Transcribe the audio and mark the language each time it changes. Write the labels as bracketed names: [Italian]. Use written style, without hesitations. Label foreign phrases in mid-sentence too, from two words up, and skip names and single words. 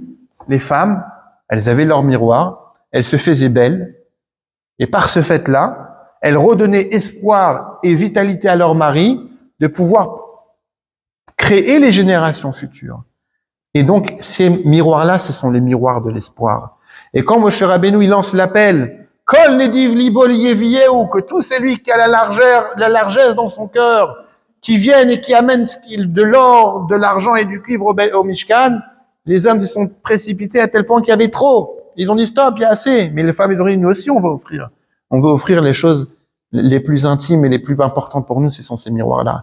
[French] Les femmes, elles avaient leur miroir, elles se faisaient belles, et par ce fait-là, elles redonnaient espoir et vitalité à leur mari de pouvoir créer les générations futures. Et donc, ces miroirs-là, ce sont les miroirs de l'espoir. Et quand Moshe Rabbeinu, il lance l'appel, [Hebrew] כל נדיב לבו יביאה, [French] que tout celui qui a la largesse dans son cœur, qui viennent et qui amènent de l'or, de l'argent et du cuivre au Mishkan, les hommes se sont précipités à tel point qu'il y avait trop. Ils ont dit stop, il y a assez. Mais les femmes, ils ont dit, nous aussi, on va offrir. On veut offrir les choses les plus intimes et les plus importantes pour nous, ce sont ces miroirs-là.